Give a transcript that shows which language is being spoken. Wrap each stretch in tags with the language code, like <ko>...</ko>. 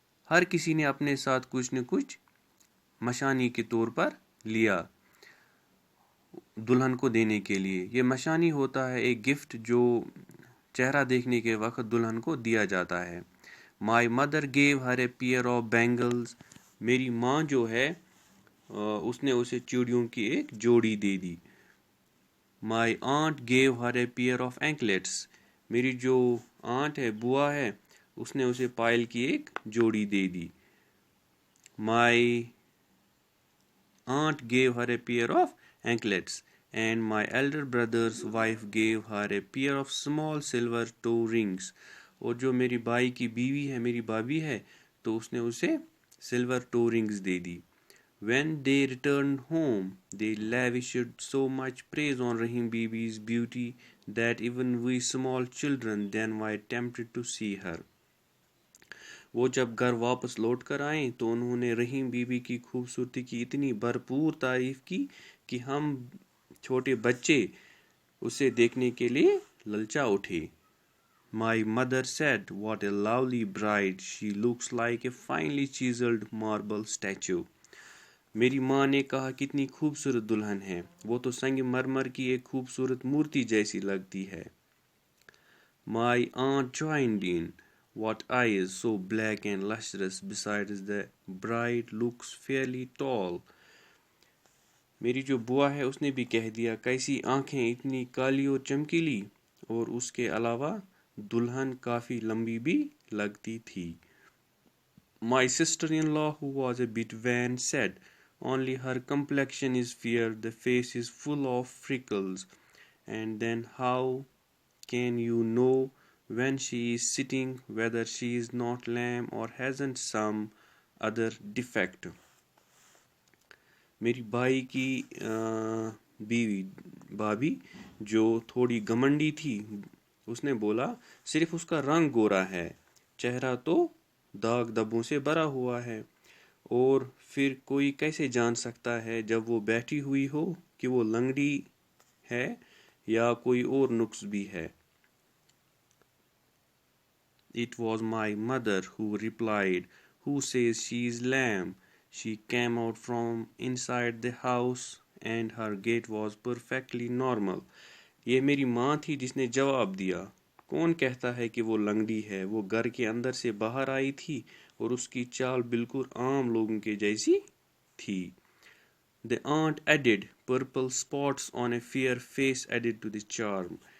<ur>ہر کسی نے اپنے ساتھ کچھ نہ کچھ مشانی کے طور پر لیا دلہن کو دینے کے لیے۔ یہ مشانی ہوتا ہے ایک گفٹ جو چہرہ دیکھنے کے وقت دلہن کو دیا جاتا ہے۔</ur> <en>My mother gave her a pair of bangles.</en> <ur>میری ماں جو ہے اس نے اسے چوڑیوں کی ایک جوڑی دے دی۔</ur> <en>My aunt gave her a pair of anklets.</en> <ur>میری جو آنٹ ہے، بوا ہے، اس نے اسے پائل کی ایک جوڑی دے دی۔</ur> <en>My aunt gave her a pair of anklets, and my elder brother's wife gave her a pair of small silver toe rings.</en> <ur>اور جو میری بھائی کی بیوی ہے، میری بھابھی ہے، تو اس نے اسے silver to rungs they the.</ur> <en>When they returned home, they lavished so much praise on Rahim Bibi's beauty that even we small children then were tempted to see her.</en> <ur>وہ جب گھر واپس لوٹ کر آئیں تو انہوں نے رحیم بی بی کی خوبصورتی کی اتنی بھرپور تعریف کی کہ ہم چھوٹے بچے اسے دیکھنے کے لیے للچا اٹھے۔</ur> <en>My mother said, "What a lovely bride! She looks like a finely chiseled marble statue."</en> <ur>میری ماں نے کہا کتنی خوبصورت دلہن ہے، وہ تو سنگ مرمر کی ایک خوبصورت مورتی جیسی لگتی ہے۔</ur> <en>My aunt joined in. What eyes, so black and lustrous, besides the bride looks fairly tall.</en> <ur>میری جو بوا ہے اس نے بھی کہہ دیا، کیسی آنکھیں، اتنی کالی اور چمکیلی، اور اس کے علاوہ دلہن کافی لمبی بھی لگتی تھی۔</ur> <en>My sister-in-law, who was a bit vain, said, "Only her complexion is fair, the face is full of freckles, and then how can you know when she is sitting whether she is not lame or hasn't some other defect."</en> <ur>میری بھائی کی بیوی بھابھی جو تھوڑی گھمنڈی تھی، اس نے بولا صرف اس کا رنگ گورا ہے، چہرہ تو داغ دبوں سے بھرا ہوا ہے، اور پھر کوئی کیسے جان سکتا ہے جب وہ بیٹھی ہوئی ہو کہ وہ لنگڑی ہے یا کوئی اور نقص بھی ہے۔</ur> <en>It was my mother who replied, "Who says she is lame? She came out from inside the house and her gait was perfectly normal."</en> <ur>یہ میری ماں تھی جس نے جواب دیا، کون کہتا ہے کہ وہ لنگڑی ہے؟ وہ گھر کے اندر سے باہر آئی تھی اور اس کی چال بالکل عام لوگوں کے جیسی تھی۔</ur> <en>The aunt added, "Purple spots on a fair face added to the charm."</en>